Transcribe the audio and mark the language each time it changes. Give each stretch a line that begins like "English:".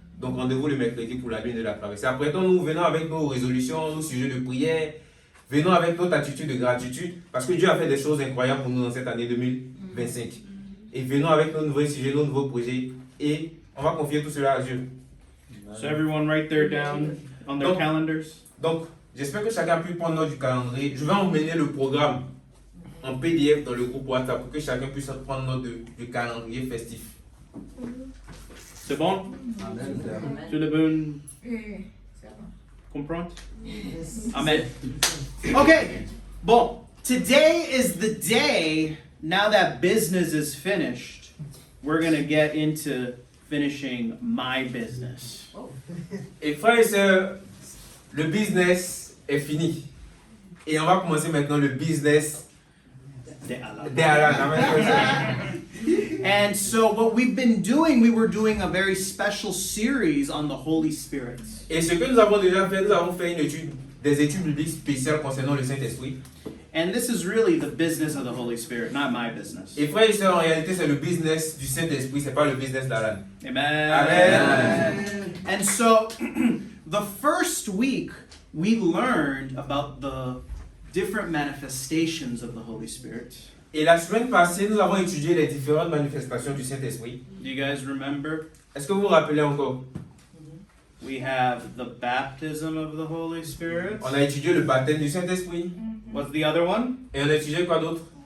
French: Donc, rendez-vous le mercredi pour la nuit de la traversée. Après, nous venons avec nos résolutions, nos sujets de prière. Venons avec notre attitude de gratitude parce que Dieu a fait des choses incroyables pour nous dans cette année 2025. Et venons avec nos nouveaux sujets, nos nouveaux projets et on va confier tout cela à Dieu.
English: So everyone write there down on their
French: Donc-
English: calendars.
French: Donc, j'espère que chacun a pu prendre note du calendrier. Je vais emmener le programme en PDF dans le groupe WhatsApp pour que chacun puisse prendre note du calendrier festif. C'est bon? Tout le monde comprend? Amen. Okay.
English: Bon, today is the day, now that business is finished, we're going to get into finishing my business.
French: Et frères et sœurs, le business est fini. Et on va commencer maintenant le business De Allah. d'Alan. Amen, frères et sœurs.
English: And so what we've been doing, we were doing a very special series on the Holy Spirit.
French: Et ce que nous avons déjà fait, nous avons fait des études bibliques spéciales concernant le Saint-Esprit.
English: And this is really the business of the Holy Spirit, not my business.
French: Et frères et sœurs, en réalité, c'est le business du Saint-Esprit, c'est pas le business d'Alan. Amen. Amen.
English: And so, the first week, we learned about the different manifestations of the Holy Spirit.
French: Et la semaine passée, nous avons étudié les différentes manifestations du Saint-Esprit.
English: Do you guys remember?
French: Est-ce que vous vous rappelez encore?
English: We have the baptism of the Holy Spirit.
French: On a étudié le baptême du Saint-Esprit.
English: What's the other one?
French: Et on a étudié quoi d'autre?